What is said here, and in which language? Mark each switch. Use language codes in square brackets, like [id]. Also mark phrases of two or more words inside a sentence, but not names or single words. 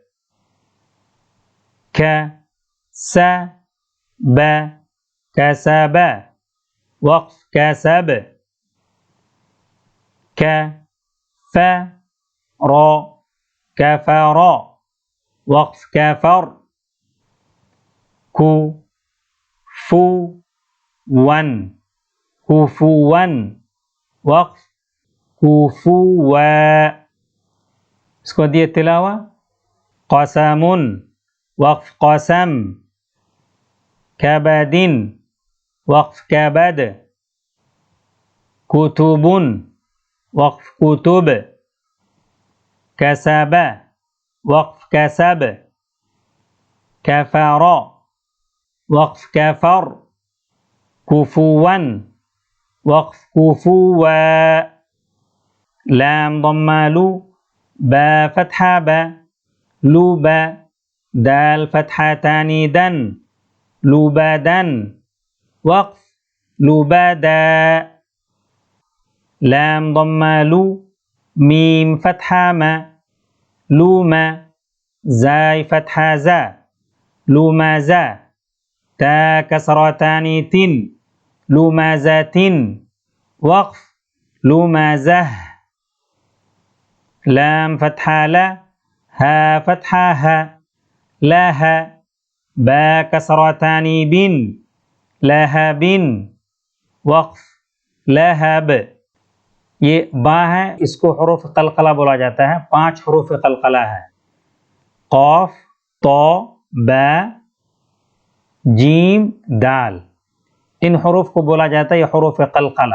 [ar] ك س ب، كسب، وقف كسب، ك ف ر، كفر، وقف كفر، ك ف وا، كفوا، وقف كفوا. [ur] اس کو دیے [ar] تلاوة۔ قسمٌ، وقف قسم، كبدٍ، وقف كبد، كتبٌ، وقف كتب، كسب، وقف كسب, كفر، وقف كفر، كفوًا، وقف كفوا. لام ضمة لُ، باء فتحة بَ، لُب، دال فتحة ثاني دًا، لبدًا، وقف لبدا. لام ضمة لُ، ميم فتحة مَ، لُم، زاي فتحة زَ، لمز، تاء كسرة ثاني ةٍ، لمزةٍ، وقف لمزه. لام فتحة لَ، هاء فتحة هَ, لَه، باء كسرة ثاني بٍ, لهبٍ, وقف لهب. [ur] یہ با ہے، اس کو حروف قلقلہ بولا جاتا ہے. 5 حروف قلقلہ ہے۔ قاف، طا، با، جیم، دال. ان حروف کو بولا جاتا ہے یہ حروف قلقلہ.